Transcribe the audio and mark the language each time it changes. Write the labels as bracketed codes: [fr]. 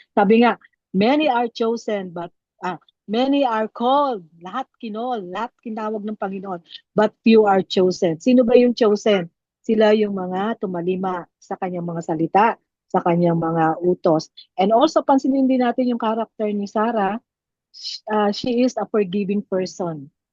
[en] Sabi nga, many are chosen, but many are called. [tl] Lahat kinol, lahat kinawag ng Panginoon, [en] but few are chosen. [tl] Sino ba yung chosen? Sila yung mga tumalima sa kanyang mga salita, sa kanyang mga utos. [en] And also, [tl] pansinin din natin yung character ni Sarah. [en] She is a forgiving person.